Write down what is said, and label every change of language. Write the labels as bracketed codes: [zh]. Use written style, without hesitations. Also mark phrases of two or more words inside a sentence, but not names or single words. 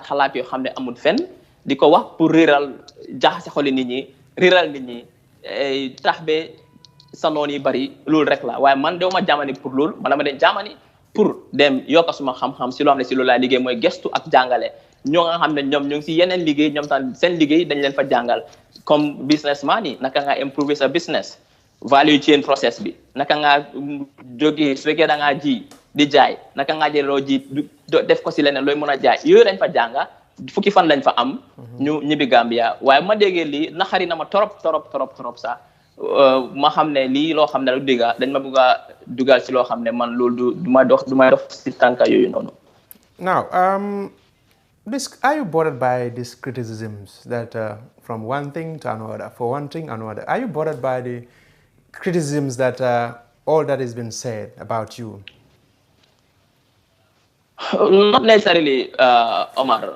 [wo] yoo xam ne amul fenn di ko wax pour réeral jaxase xoli nit ñi réeral nit ñi tax ba sa noon yi bari loolu rek la waaye man dewuma Germany pour loolu man dama dem Germany pour dem yokk suma xam-xam si loo xam ne si loolu laay liggéey mooy gestu ak jàngale ñoo nga xam ne ñoom ñu ngi si yeneen liggéey ñoom tam seen liggéey dañ leen fa jàngal comme businessman yi naka nga improver sa [en] business value chain process [wo] bi naka nga jógee su fekkee da ngaa ji di jaay naka nga jëloo ji def ko si leneen looy mën a jaay yooyu lañ fa jànga fukki fan lañ fa am ñu ñibbi Gambia waaye ma déggee lii naxari na ma torop sax ma xam ne lii loo xam ne lu digga dañ ma bëgg a dugal si loo xam ne man loolu du may dox si tànka yooyu noonu. [en] Now, are you bothered by these criticisms that from one thing to another, for one thing another? Are you bothered by the criticisms that all that has been said about you? Not necessarily, Omar.